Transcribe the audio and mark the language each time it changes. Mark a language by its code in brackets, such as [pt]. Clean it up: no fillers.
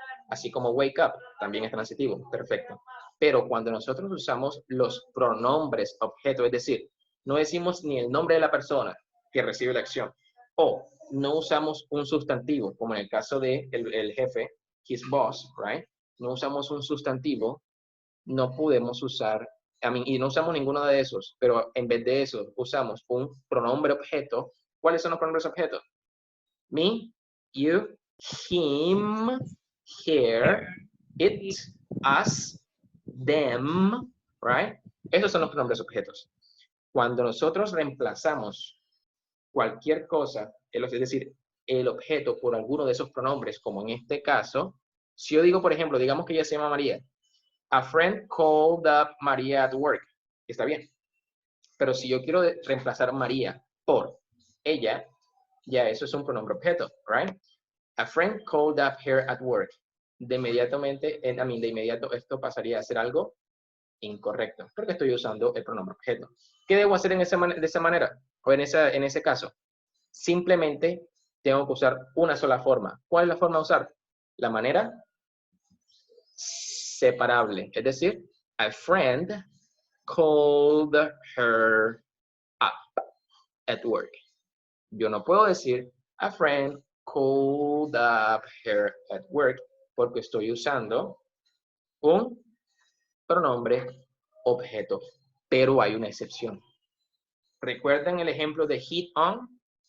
[es] Así como [en] wake up [es] también es transitivo. Perfecto. Pero cuando nosotros usamos los pronombres objeto, es decir, no decimos ni el nombre de la persona que recibe la acción, o no usamos un sustantivo, como en el caso de el jefe, [en] his boss, right? [es] No usamos un sustantivo, no podemos usar, y no usamos ninguno de esos, pero en vez de eso usamos un pronombre objeto. ¿Cuáles son los pronombres objetos? [en] Me, you, him, her, it, us, them, right? [es] Esos son los pronombres objetos. Cuando nosotros reemplazamos cualquier cosa, es decir, el objeto por alguno de esos pronombres, como en este caso, si yo digo, por ejemplo, digamos que ella se llama María. [en] A friend called up Maria at work. [es] Está bien. Pero si yo quiero reemplazar María por ella, ya eso es un pronombre objeto, [en] right? A friend called up her at work. [es] De inmediato esto pasaría a ser algo incorrecto, porque estoy usando el pronombre objeto. ¿Qué debo hacer de esa manera? O en ese caso, simplemente tengo que usar una sola forma. ¿Cuál es la forma de usar? La manera separable. Es decir, [en] a friend called her up at work. [es] Yo no puedo decir [en] a friend called up her at work [es] porque estoy usando un pronombre objeto, pero hay una excepción. ¿Recuerdan el ejemplo de hit on?